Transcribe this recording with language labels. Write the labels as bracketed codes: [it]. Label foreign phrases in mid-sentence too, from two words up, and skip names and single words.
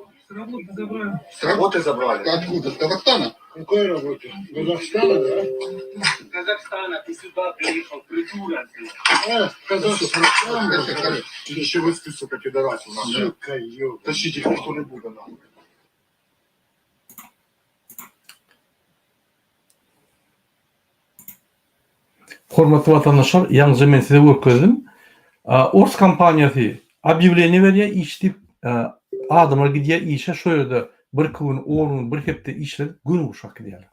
[ru] С работы забрали. С работы забрали? Откуда? С Казахстана? Какой работе? Казахстана, да? Казахстана, ты сюда приехал, придурок. Казахстан. Это Еще вы, сука, пидорасил, нахуй. Сука, Ёб. Тащите их, кто не будет, нахуй. [tk] Hormatly vatandaşlar, ýalnys men size görkezdim. Ors kompaniýasy объявление berýär, işdip adamlar gidýär işe şo ýerde bir gün, 10 gün, bir hepde işledip gün uruşak gidýärler.